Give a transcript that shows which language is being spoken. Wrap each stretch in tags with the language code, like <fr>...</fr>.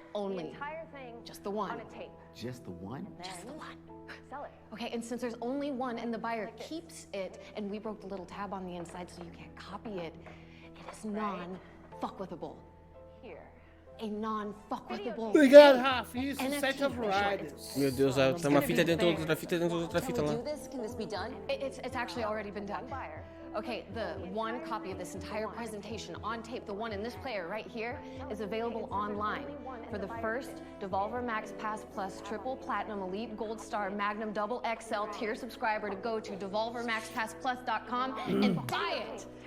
<en>only the entire thing just the one. on a tape. Just the one? Just the one. Sell it. Okay, and since there's only one and the buyer keeps it, and we broke the little tab on the inside so you can't copy it, it is non-fuckwithable. Here. A non-fuckwithable.</en> <pt>Obrigado, Rafa. Isso, Set of Riders. Meu Deus, tá uma fita dentro da outra fita dentro da outra fita lá.</pt> <en>Can we do this? Can this be done? It's actually already been done. Okay, the one copy of this entire presentation on tape, the one in this player right here, is available online for the first Devolver Max Pass Plus Triple Platinum Elite Gold Star Magnum Double XL tier subscriber to go to devolvermaxpassplus.com and buy it.</en>